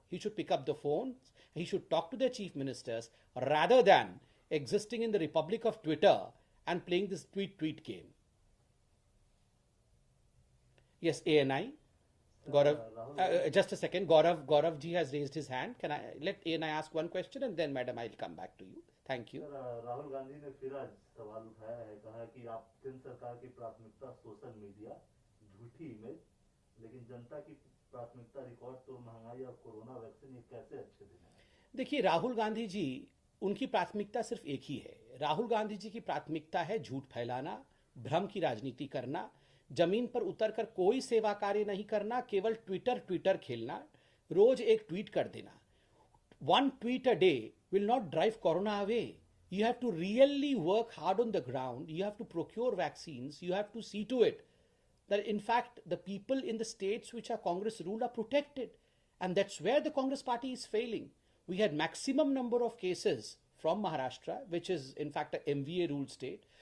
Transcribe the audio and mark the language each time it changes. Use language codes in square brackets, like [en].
[en] He should pick up the phone, he should talk to their chief ministers rather than existing in the republic of Twitter and playing this tweet game. Yes, ANI. Gaurav, just a second. Gaurav ji has raised his hand. Can I let ANI ask one question and then, madam, I'll come back to you. Thank you. [hi] Rahul Gandhi ने फिर आज सवाल उठाया है, कहा कि आप केंद्र सरकार की प्राथमिकता सोशल मीडिया, झूठी इमेज, लेकिन जनता की प्राथमिकता रिकॉर्ड तो महंगाई और कोरोना वैक्सीन, ये कैसे अच्छे दिन है? देखिए, राहुल गांधी जी, उनकी प्राथमिकता सिर्फ एक ही है। राहुल गांधी जी की प्राथमिकता है झूठ फैलाना, भ्रम की राजनीति करना, जमीन पर उतरकर कोई सेवा कार्य नहीं करना, केवल ट्विटर खेलना, रोज एक ट्वीट कर देना। [en] One tweet a day will not drive corona away. You have to really work hard on the ground. You have to procure vaccines. You have to see to it that in fact the people in the states which are Congress ruled are protected. And that's where the Congress party is failing. We had maximum number of cases from Maharashtra, which is in fact a MVA ruled state.